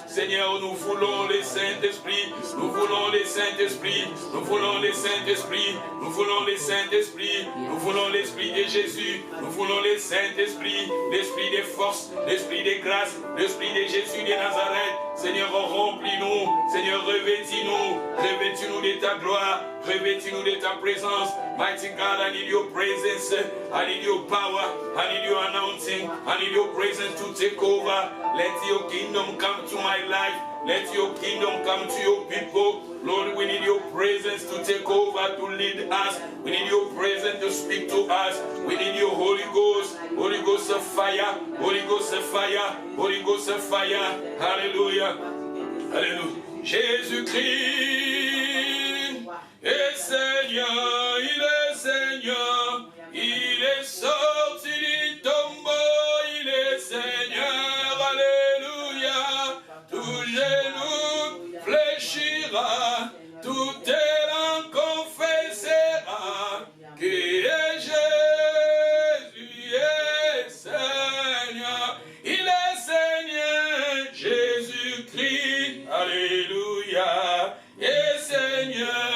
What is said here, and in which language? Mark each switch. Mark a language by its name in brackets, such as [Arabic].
[French] Seigneur, nous voulons le Saint-Esprit, nous voulons le Saint-Esprit, nous voulons le Saint-Esprit, nous voulons le Saint-Esprit, nous voulons l'Esprit de Jésus, nous voulons le Saint-Esprit, l'Esprit de force, l'Esprit de grâce, l'Esprit de Jésus de Nazareth. Seigneur, remplis-nous, Seigneur, revêtis-nous de ta gloire, revêtis-nous de ta présence. [English] Mighty God, I need your presence, I need your power, I need your anointing, I need your presence to take over. Let your kingdom come to my life, let your kingdom come to your people. Lord, we need your presence to take over, to lead us. We need your presence to speak to us. We need your Holy Ghost of fire, Holy Ghost of fire, Holy Ghost of fire. Hallelujah. [French] Alléluia. Jésus-Christ est Seigneur, il est Seigneur, il est sorti du tombeau, il est Seigneur, alléluia. Tout genou fléchira, tout élan confessera que Jésus est Seigneur, il est Seigneur, Jésus-Christ, alléluia, est Seigneur,